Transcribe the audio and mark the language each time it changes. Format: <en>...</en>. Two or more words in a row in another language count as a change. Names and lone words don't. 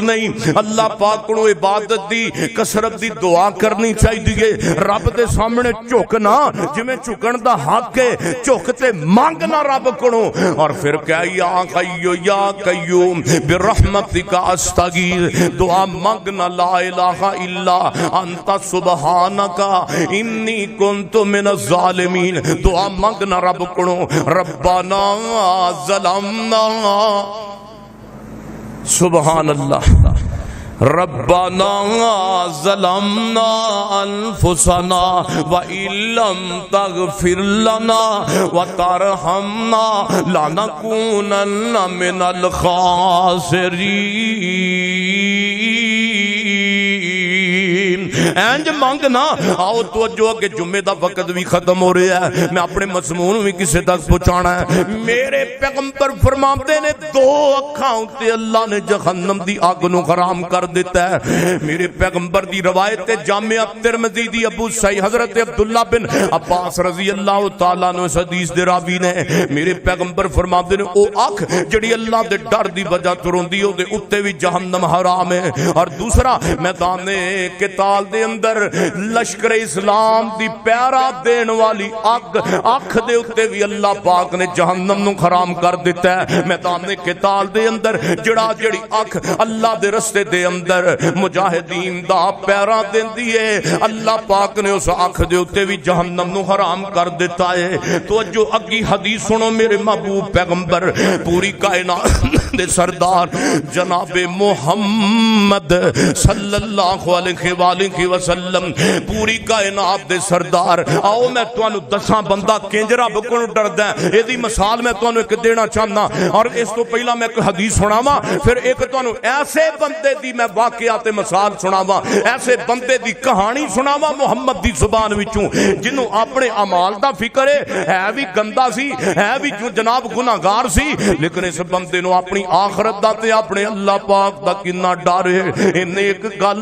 <pa>نہیں اللہ پاک نو عبادت دی کثرت دی دعا کرنی چاہیے رب دے سامنے جھکنا جویں جھکن دا حق ہے جھک تے مانگنا رب کولوں اور پھر کہ</pa> <ar>یا قیوم برحمتک استغیث</ar> <pa>دعا مانگنا</pa> <ar>لا الہ الا انت سبحانک انی کنت من الظالمین</ar> <pa>دعا مانگنا رب کولوں</pa> <ar>ربنا ظلمنا سبحان اللہ ربنا ظلمنا انفسنا وَإِن لَّمْ تَغْفِرْ لَنَا وَتَرْحَمْنَا لَنَكُونَنَّ مِنَ</ar> <pa>الْخَاسِرِينَ اینج مانگنا آؤ توجہ کہ جمعے دا وقت بھی ختم ہو رہا ہے میں اپنے مضمون بھی کسی تک پہنچانا ہے میرے پیغمبر فرماتے نے دو اکھاں تے اللہ نے جہنم دی آگ نو حرام کر دیتا ہے میرے پیغمبر دی روایت جامعہ ترمذی دی ابو سعید حضرت عبداللہ بن عباس</pa> <ar>رضی اللہ تعالیٰ عنہ</ar> <pa>اس حدیث دے راوی نے میرے پیغمبر فرماتے نے او اکھ جڑی اللہ دے ڈر دی وجہ تو روندی او دے اتے بھی جہنم حرام ہے اور دوسرا میدان قتال دے اندر لشکر اسلام دی پیرا دین والی اکھ دے اتے بھی اللہ پاک نے جہنم نو حرام کر دیتا ہے میدان قتال دے اندر جڑی اکھ اللہ دے رستے دے اندر مجاہدین دا پیرا دیندی ہے اللہ پاک نے اس اکھ دے اتے بھی جہنم نو حرام کر دیتا ہے تو جو اگی حدیث سنو میرے محبوب پیغمبر پوری کائنات دے سردار جناب محمد</pa> <ar>صلی اللہ علیہ وسلم</ar> <pa>پوری کائنات دے سردار آؤ میں تانوں دساں بندہ کنج رب کولوں ڈردا ہے ایدی مثال میں تانوں ایک دینا چاہنا اور اس تو پہلا میں ایک حدیث سناواں پھر ایک تانوں ایسے بندے دی میں واقعات مثال سناواں ایسے بندے دی کہانی سناواں محمد دی زبان وچوں جنوں اپنے اعمال دا فکر ہے بھی گندا سی ہے بھی جناب گناہگار سی لیکن اس بندے نو اپنی آخرت دا تے اپنے اللہ پاک دا کنا ڈر ہے انہیں ایک گل</pa>